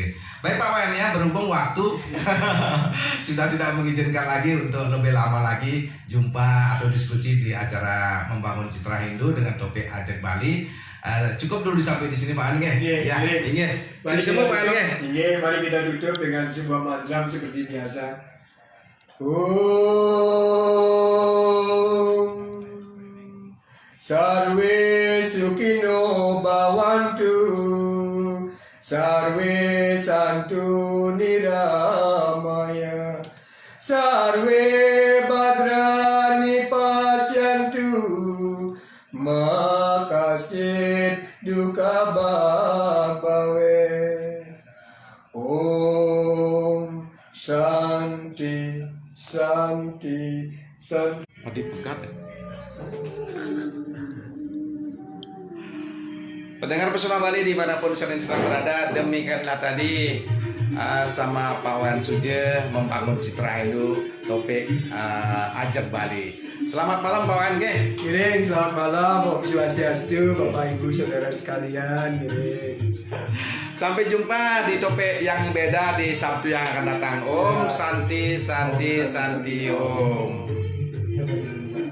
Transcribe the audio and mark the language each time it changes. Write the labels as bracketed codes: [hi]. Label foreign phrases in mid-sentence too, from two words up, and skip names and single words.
[id] Baik Pak Wayan ya, berhubung waktu sudah tidak mengizinkan lagi untuk lebih lama lagi jumpa atau diskusi di acara Membangun Citra Hindu dengan topik Ajak Bali. Cukup dulu sampai di sini Pak An. Iya. Mari kita tutup dengan sebuah mantra seperti biasa. [sa] Om Sarve Sukhino Bhavantu, Sarve Santu Niramaya, Sarve Bhadrani Pasyantu, Makasit duka bhave. Om Shanti Shanti Shanti. [id] Pendengar Pesona Bali dimanapun kalian sedang berada, demikianlah tadi sama Pak Wayan Sujo Membangun Citra Hindu topik Ajak Bali. Selamat malam Pak Wayan. Miring, selamat malam, [sa] Om Swastiastu, [id] Bapak Ibu Saudara sekalian. Miring. Sampai jumpa di topik yang beda di Sabtu yang akan datang. [sa] Om Santi Santi Santi Om.